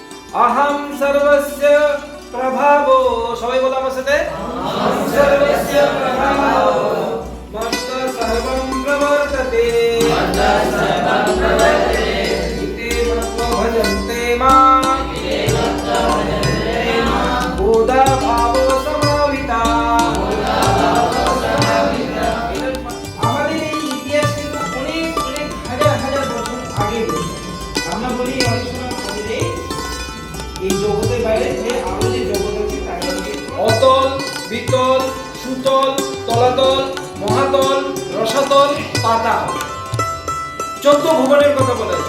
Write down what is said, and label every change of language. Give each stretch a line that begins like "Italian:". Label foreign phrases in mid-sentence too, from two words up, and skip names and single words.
Sanskrit: अहम सर्वस्य प्रभावो
Bangla: সবাই বলো আমার সাথে
Sanskrit: अहम सर्वस्य प्रभावो मत्त सर्वं प्रवर्तते इति मत्वा भजन्ते मां बोधा भावो समाविता
Bangla: আমাদের এই ইতিহাস কিন্তু অনেক অনেক হাজার হাজার বছর আগে আমরা বলি অনেক সময় আমাদের এই জগতের বাইরে যে আরো যে জগৎ আছে তার মধ্যে অতল বিতল সুতল তলাতল মহাতল রসাতল পাতাল 14 ভুবনের কথা বলা হয়েছে।